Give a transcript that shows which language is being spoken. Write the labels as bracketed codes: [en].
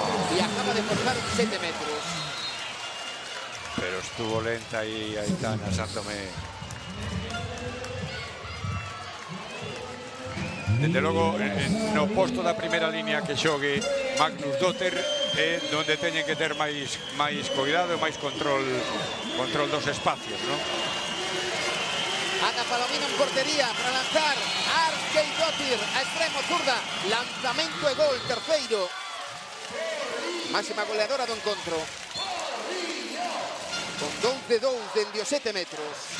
[es] Y acaba de forzar un 7 metros. Pero estuvo lenta ahí Aitana Santomé. [gl] Desde logo, no posto da primeira línea que xogue Magnus Dotter é onde teñen que ter máis cuidado e máis control dos espacios, non? Ana Palomino en portería para lanzar. Ásgeir, a extremo zurda. Lanzamento e gol, terceiro. Máxima goleadora do encontro. Con 2 de 2 dende os 7 metros.